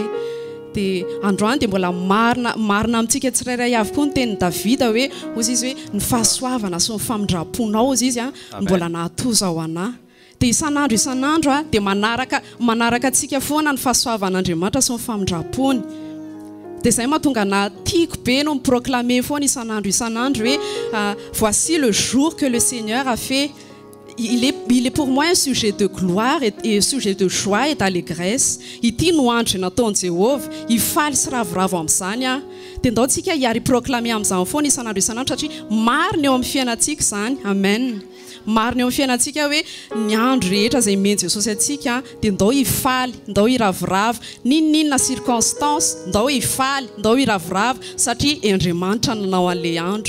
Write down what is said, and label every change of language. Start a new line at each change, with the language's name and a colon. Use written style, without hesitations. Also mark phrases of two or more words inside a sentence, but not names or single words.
Malagasy: Dia androany dia mbola marina amintsika tsirairay avy koa ny tenin'ny Davida hoe ozy izy hoe ny fahasoavana sy ny famindraponao ozy izy mbola nahatoza ao anahy. Dia isan'andro dia manaraka antsika foana ny fahasoavan'Andriamanitra sy ny famindrapony. Dia izay mahatonga na tiako be no miproclamer foana isan'andro hoe
French: voici le jour que le Seigneur a fait. Il est pour moi un sujet de gloire et un sujet de joie et d'allégresse.
Malagasy: Ity no andro nataon'i Jehovah, hifaly sy ravoravo amin'izany dia ndao tsika hiary proclamer amin'izany foana isan'andro satria marina eo amin'ny fiainantsika izany. Amen. Marina eo amin'ny fiainantsika hoe ny andro rehetra izay meny Jesosy atsika dia ndao hifaly, ndao hiravoravo, ninona circonstance, ndao hifaly, ndao hiravoravo satria Andriamanitra nanao an'ilay andro.